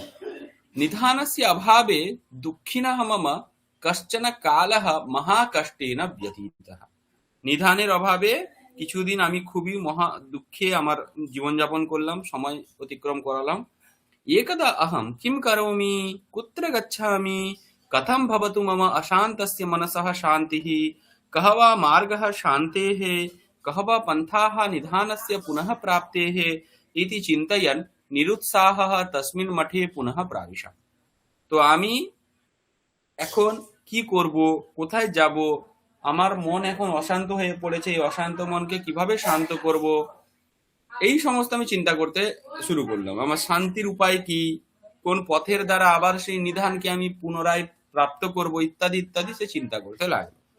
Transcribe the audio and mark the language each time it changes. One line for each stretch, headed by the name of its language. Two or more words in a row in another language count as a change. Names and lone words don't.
Sanskrit: নিধানস্য অভাবে দুঃখিনঃ মম কশ্চন কালঃ মহাকষ্টেন ব্যতীতঃ।
Bangla: নিধানের অভাবে কিছুদিন আমি খুবই মহা দুঃখে আমার জীবনযাপন করলাম, সময় অতিক্রম করালাম।
Sanskrit: একদা অহম কিম করোমি কুত্র গচ্ছামি কথম ভবতু মম অশান্তস্য মনসঃ শান্তিঃ কহ वा मार्गः शान्तेः कह वा पन्थाः निधानस्य पुनः प्राप्तेः इति चिन्तयन् निरुत्साहः तस्मिन् मठे पुनः प्राविशम्।
Bangla: তো আমি এখন কি করব, কোথায় যাব, আমার মন এখন অশান্ত হয়ে পড়েছে, এই অশান্ত মনকে কিভাবে শান্ত করব, এই সমস্ত আমি চিন্তা করতে শুরু করলাম। আমার শান্তির উপায় কি, কোন পথের দ্বারা আবার সেই নিধানকে আমি পুনরায় প্রাপ্ত করব, ইত্যাদি ইত্যাদি সে চিন্তা করতে লাগলো।